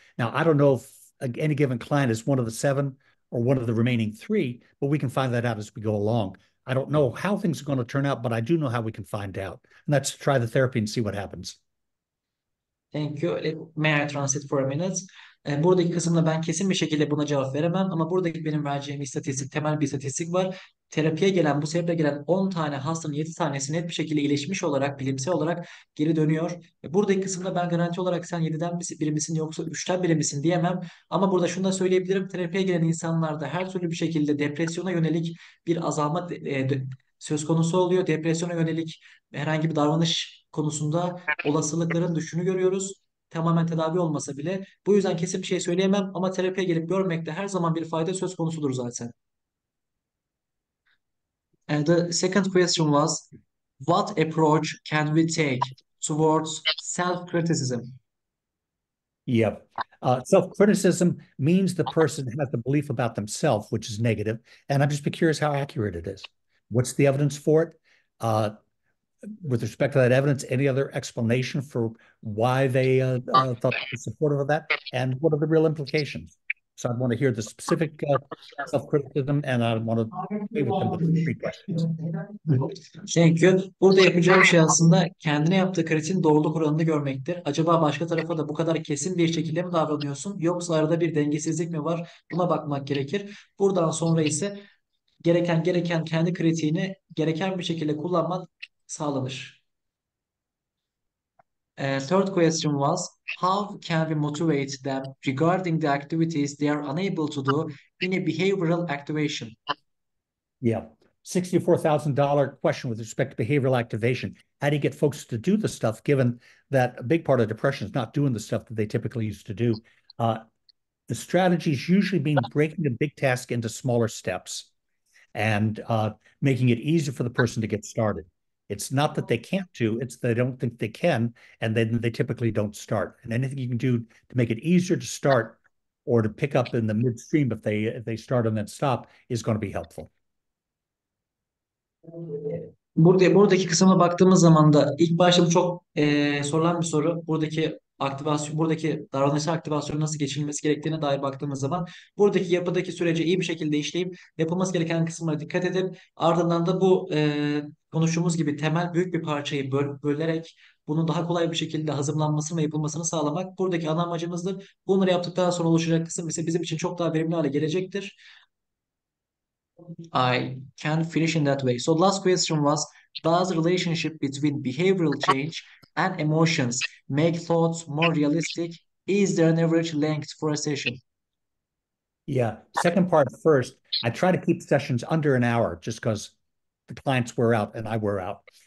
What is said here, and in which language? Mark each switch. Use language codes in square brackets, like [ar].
[en] Now, I don't know if any given client is one of the 7 or one of the remaining 3, but we can find that out as we go along. I don't know how things are going to turn out, but I do know how we can find out. And that's try the therapy and see what happens. Thank you. May I translate for a minute? [tr] Buradaki kısımda ben kesin bir şekilde buna cevap veremem ama buradaki benim vereceğim temel bir istatistik var. Terapiye gelen, bu sebeple gelen 10 tane hastanın 7 tanesi net bir şekilde iyileşmiş olarak, bilimsel olarak geri dönüyor. Buradaki kısımda ben garanti olarak sen 7'den biri misin yoksa 3'ten biri misin diyemem. Ama burada şunu da söyleyebilirim. Terapiye gelen insanlarda her türlü bir şekilde depresyona yönelik bir azalma söz konusu oluyor. Depresyona yönelik herhangi bir davranış konusunda olasılıkların düşüşünü görüyoruz. Tamamen tedavi olmasa bile. Bu yüzden kesin bir şey söyleyemem ama terapiye gelip görmekte her zaman bir fayda söz konusudur zaten. [en] And the second question was, what approach can we take towards self-criticism? Yep. Self-criticism means the person has a belief about themselves, which is negative. And I'm just curious how accurate it is. What's the evidence for it? With respect to that evidence, any other explanation for why they thought they were supportive of that? And what are the real implications? So I want to hear the specific self-criticism, and I want to play with them with 3 questions. Thank you. [tr] Burada yapacağı şey aslında kendine yaptığı kritiğin doğruluk oranını görmektir. Acaba başka tarafa da bu kadar kesin bir şekilde mi davranıyorsun? Yoksa arada bir dengesizlik mi var? Buna bakmak gerekir. Buradan sonra ise gereken kendi kritiğini gereken bir şekilde kullanmak sağlanır. [en] Third question was, how can we motivate them regarding the activities they are unable to do in a behavioral activation? Yeah. $64,000 question with respect to behavioral activation. How do you get folks to do the stuff, given that a big part of depression is not doing the stuff that they typically used to do? The strategy is usually being breaking a big task into smaller steps and making it easier for the person to get started. It's not that they can't do, it's they don't think they can, and then they typically don't start. And anything you can do to make it easier to start or to pick up in the midstream if they start and then stop is going to be helpful. [tr] Buradaki kısma baktığımız zaman da ilk başta bu çok sorulan bir soru. Buradaki davranışsal aktivasyonun nasıl geçirilmesi gerektiğine dair baktığımız zaman buradaki yapıdaki süreci iyi bir şekilde işleyip yapılması gereken kısımlara dikkat edip ardından da bu konuştuğumuz gibi temel büyük bir parçayı bölerek bunun daha kolay bir şekilde hazırlanmasını ve yapılmasını sağlamak buradaki ana amacımızdır. Bunları yaptıktan sonra oluşacak kısım ise bizim için çok daha verimli hale gelecektir. [en] I can't finish in that way. So last question was, does the relationship between behavioral change and emotions make thoughts more realistic? Is there an average length for a session? Yeah. Second part first. I try to keep sessions under an hour just because the clients wear out and I wear out.